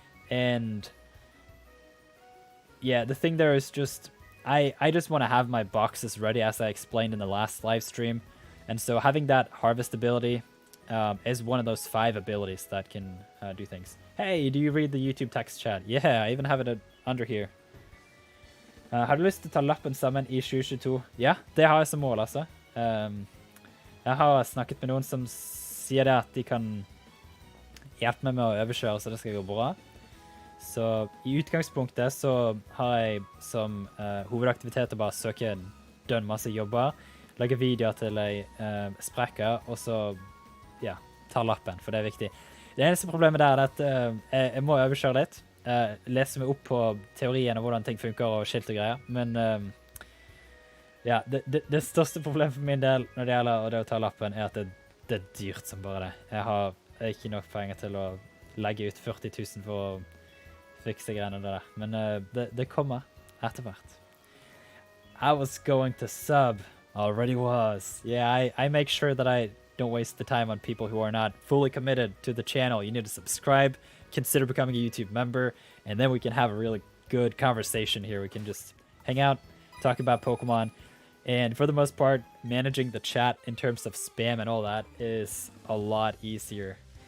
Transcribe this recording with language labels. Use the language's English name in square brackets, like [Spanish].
[English] And yeah, the thing there is just, I just want to have my boxes ready, as I explained in the last live stream. And so having that harvest ability is one of those 5 abilities that can do things. Hey, do you read the YouTube text chat? Yeah, I even have it under here. [Norwegian] Har du lyst til å ta lappen sammen i 2022? Ja, det har jeg som mål, altså. Jeg har snakket med noen som sier det at de kan hjelpe meg med å overkjøre, så det skal gå bra. Så i utgangspunktet så har jeg som hovedaktivitet å bare søke dønn masse jobber, lage videoer til jeg sprekker, og så, ja, ta lappen, for det er viktig. Det eneste problemet der er at jeg må overkjøre litt. Lese meg opp på teorien og hvordan ting funker og skilt og greier, men ja, det største problemet for min del når det gjelder det å ta lappen er at det er dyrt som bare det. Jeg har ikke nok penger til å legge ut 40 000 for å fikse greiene der, men det kommer etter hvert. [English] I was going to sub, already was. Yeah, I make sure that I don't waste the time on people who are not fully committed to the channel. You need to subscribe, consider becoming a YouTube member, and then we can have a really good conversation here. We can just hang out, talk about Pokemon, and for the most part, managing the chat in terms of spam and all that is a lot easier.